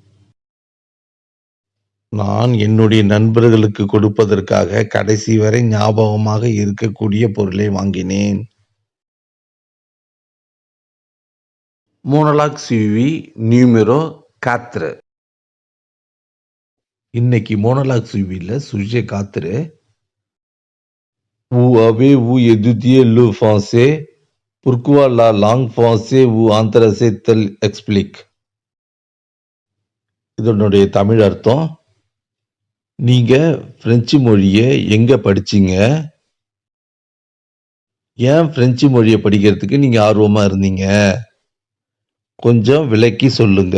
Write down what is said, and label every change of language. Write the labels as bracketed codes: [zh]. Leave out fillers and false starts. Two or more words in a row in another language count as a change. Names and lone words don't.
[ta] நான் என்னுடைய நண்பர்களுக்கு கொடுப்பதற்காக கடைசி வரை ஞாபகமாக இருக்கக்கூடிய பொருளை வாங்கினேன். [fr] Monologue suivi numéro 4. [ta] இன்னைக்கு [fr] monologue suivi sujet [ta] 4. [fr] Où avez-vous étudié le français? Pourquoi la langue française vous intéresse-t-elle? Explique. [ta] இதனுடைய தமிழ் அர்த்தம், நீங்க பிரெஞ்சு மொழியை எங்க படிச்சீங்க? ஏன் பிரெஞ்சு மொழியை படிக்கிறதுக்கு நீங்க ஆர்வமா இருந்தீங்க? கொஞ்சம் விளக்கி சொல்லுங்க.